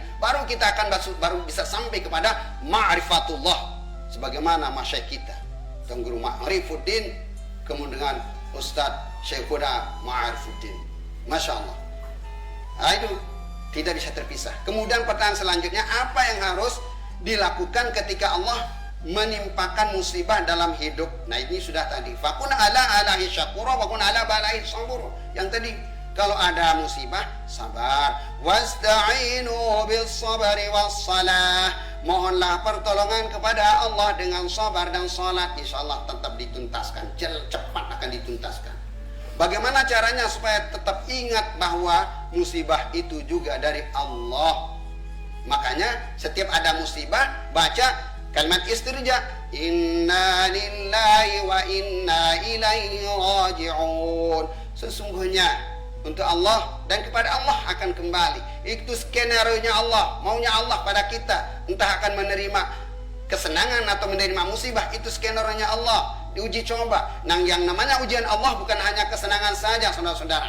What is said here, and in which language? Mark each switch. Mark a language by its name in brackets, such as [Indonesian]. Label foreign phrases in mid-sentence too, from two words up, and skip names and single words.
[Indonesian] Baru kita akan baru bisa sampai kepada ma'rifatullah sebagaimana masyaikh kita, Tuan Guru Ma'rifuddin, kemudian dengan Ustadz Syekhuna Ma'rifuddin. [Arabic] ما شاء الله. [Indonesian] Nah, itu tidak bisa terpisah. Kemudian pertanyaan selanjutnya, apa yang harus dilakukan ketika Allah menimpakan musibah dalam hidup? Nah, ini sudah tadi. [Arabic] فكن على آلائه شكورا فكن على بلائه صبورا. [Indonesian] Yang tadi, kalau ada musibah, sabar. [Arabic] واستعينوا بالصبر والصلاة. [Indonesian] Mohonlah pertolongan kepada Allah dengan sabar dan salat. Insyaallah tetap dituntaskan. Cepat akan dituntaskan. Bagaimana caranya supaya tetap ingat bahwa musibah itu juga dari Allah? Makanya setiap ada musibah, baca kalimat istirja, [Arabic] إنا لله وإنا إليه راجعون. [Indonesian] Sesungguhnya untuk Allah dan kepada Allah akan kembali. Itu skenario-nya Allah, maunya Allah pada kita. Entah akan menerima kesenangan atau menerima musibah, itu skenario-nya Allah. Diuji coba. Nah, yang namanya ujian Allah bukan hanya kesenangan saja, saudara-saudara.